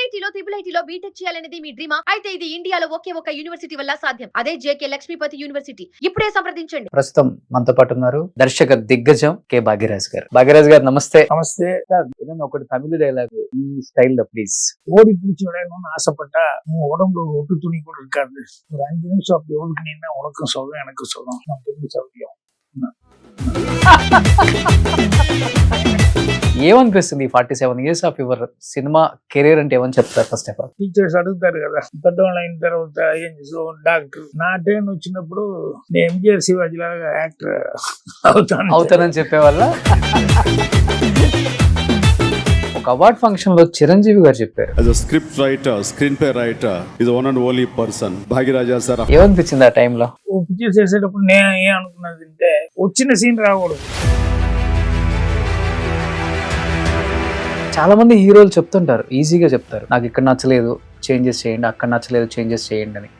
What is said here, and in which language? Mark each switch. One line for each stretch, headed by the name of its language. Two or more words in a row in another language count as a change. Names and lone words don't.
Telugu: ఐఐటీలో IIITలో బీటెక్ చేయాలనేది మీ డ్రీమా? అయితే ఇది ఇండియాలో ఒకే ఒక యూనివర్సిటీ వల్ల సాధ్యం. అదే జేకే లక్ష్మీపతి యూనివర్సిటీ. ఇప్పుడే సంప్రదించండి. ప్రస్తుతం మనతో పాటు ఉన్నారు దర్శక దిగ్గజం కె భాగ్యరాజ్ గారు. భాగ్యరాజ్ గారు నమస్తే. నమస్తే. ఏదైనా ఒకటి తమిళ డైలాగ్ ఈ స్టైల్ లో ప్లీజ్.
Tamil: ஓடி பிடிச்சி விளையாடணும்னு ஆசைப்பட்டா உன் உடம்புல ஒரு ஒட்டு துணி கூட இருக்காது. ஒரு 5 நிமிஷம் அப்படி ஒதுக்குனீங்கன்னா உனக்கும் சொல்லும் எனக்கும் சொல்லும். நமக்கு எப்படி சௌகரியம்?
Telugu: ఏమనిపిస్తుంది
English: 47 years of your cinema career
Telugu: అంటే ఏమని చెప్తారు
English: first of all?
Telugu: టీచర్స్ అడుగుతారు కదా, పెద్దవాళ్ళు అయిన తర్వాత ఏం చేసావు, డాక్టర్. నా టైం వచ్చినప్పుడు నేను ఎంజిఆర్ శివాజీ లాగా యాక్టర్ అవుతానని చెప్పేవాళ్ళ. ఒక అవార్డ్ ఫంక్షన్ లో చిరంజీవి గారు చెప్పారు,
English: as a script writer, screenplay writer, is the one and only person భాగ్యరాజా సార్.
Telugu: ఏమనిపించింది ఆ టైంలో? పిక్చర్స్ చేసేటప్పుడు నేను ఏం అనుకున్నది అంటే వచ్చిన సీన్ రాకూడదు. చాలా మంది హీరోలు చెప్తుంటారు, ఈజీగా చెప్తారు, నాకు ఇక్కడ నచ్చలేదు చేంజెస్ చేయండి, అక్కడ నచ్చలేదు చేంజెస్ చేయండి అని.